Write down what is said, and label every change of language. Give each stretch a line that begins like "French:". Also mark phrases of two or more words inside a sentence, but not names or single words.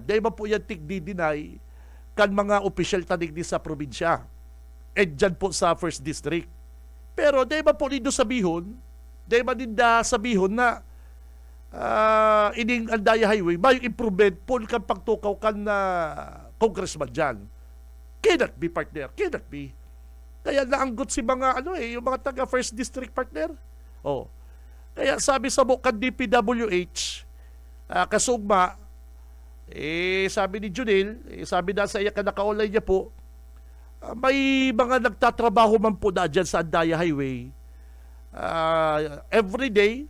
Bikol: Dahil ba po yan tigdi-deny kan mga opisyal tanigdi sa probinsya. Dyan po sa First District. Pero dahil ba po nindo sabihon, dahil ba ninda sabihon na ining Andaya Highway, may improvement po kan pagtukaw kan na congressman dyan.
English: Cannot be, partner. Cannot be.
Bikol: Kaya naanggot si mga yung mga taga First District, partner. Kaya sabi sa bukan DPWH, kasugma, sabi ni Junil, sabi na sa iya ka naka-online niya po, may mga nagtatrabaho man po na dyan sa Andaya Highway
English: every day.